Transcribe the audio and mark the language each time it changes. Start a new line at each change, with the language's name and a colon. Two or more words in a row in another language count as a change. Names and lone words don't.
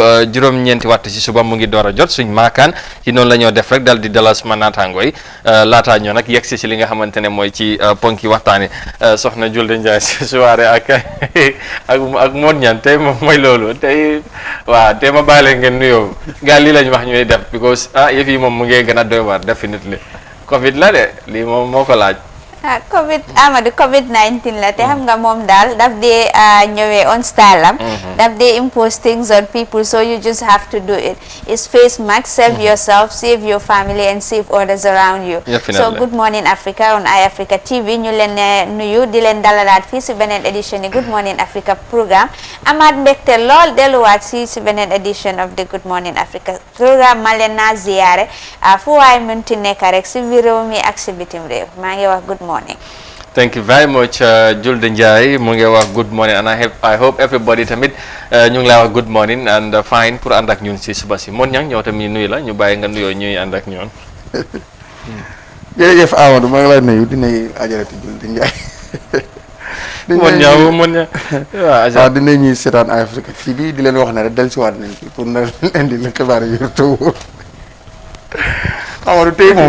Wolof: juróom-ñeenti waxtu ci suba mu ngi door a jot suñ maakaan ci noonu la ñoo def rek dal di dalal suma naataango yi laataa ñoo nag yegg si li nga xamante ne mooy ci ponki waxtaani soxna Julde Njaay si soirée ak Mod Ñaan tey moom mooy loolu tey waaw tey ma bàyyi leen ngeen nuyoo gaa lii lañ wax ñuy def because yëf yi moom mu ngi gën a doy waar definitely covid la de lii moom moo ko laaj Amadou COVID-19 la te xam nga moom daal daf dee ñëwee on style am daf dee
English: impose things on people so you just have to do it. It's face mask, save yourself, save your family and save others around you. So good morning Africa on Eye Africa TV
Wolof: ñu leen nuyu di leen dalalaat fii si beneen édition yi Good Morning Africa programme amaat mbégte lool delluwaat si beneen édition
English: of the Good Morning
Wolof: Africa programme ma leen naa ziyaare fu waay mënti nekk rek si biir réew mi ak si bitim réew maa ngi wax good morning.
English: Thank you very much
Wolof: Julde Njie mu ngi wax
English: good morning and I hope everybody
Wolof: tamit ñu ngi lay wax
English: good morning and fine
Wolof: pour ànd ak ñun si suba si Mod Ñang ñëw tamit nuyu la ñu bàyyi nga nuyoo ñuy ànd ak ñoon jërëjëf Amadou maa ngi lay nuyu di nuyu ajaratu Julde Njie Mod Ñang waaw di nuyu ñuy seetaan Eye Africa TV di leen wax ne rek dellusiwaat nañ fi pour na indi leen xibaar yi yor taw Amadou tey moom.